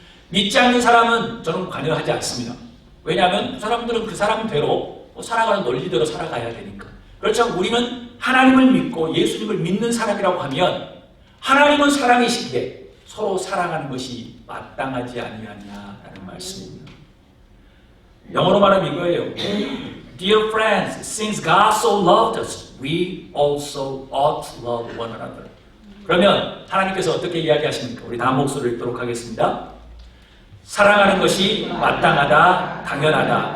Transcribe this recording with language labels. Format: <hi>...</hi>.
<ko>믿지 않는 사람은 저는 관여하지 않습니다. 왜냐하면 그 사람들은 그 사람대로 살아가는 논리대로 살아가야 되니까. 그렇지만 우리는 하나님을 믿고 예수님을 믿는 사람이라고 하면 하나님은 사랑이시기에 서로 사랑하는 것이 마땅하지 아니하냐라는 말씀입니다. 영어로 말하면 이거예요.</ko> <en>Dear friends, since God so loved us, we also ought to love one another.</en> <ko>그러면 하나님께서 어떻게 이야기하십니까? 우리 다음 목소리를 읽도록 하겠습니다. 사랑하는 것이 마땅하다, 당연하다.</ko>